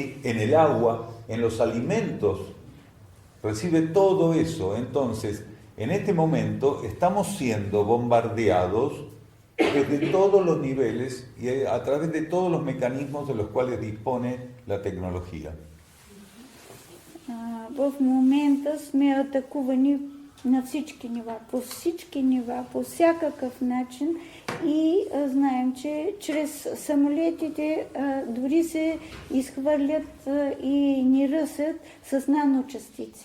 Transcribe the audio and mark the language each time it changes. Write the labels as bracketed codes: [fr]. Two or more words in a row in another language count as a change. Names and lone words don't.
[es] En el agua, en los alimentos, recibe todo eso. Entonces, en este momento estamos siendo bombardeados desde todos los niveles y a través de todos los mecanismos de los cuales dispone la tecnología. [bg] В момента сме атакувани на всички нива, по всякакъв начин и знаем, че чрез самолетите дори се изхвърлят и ни ръсят с наночастици.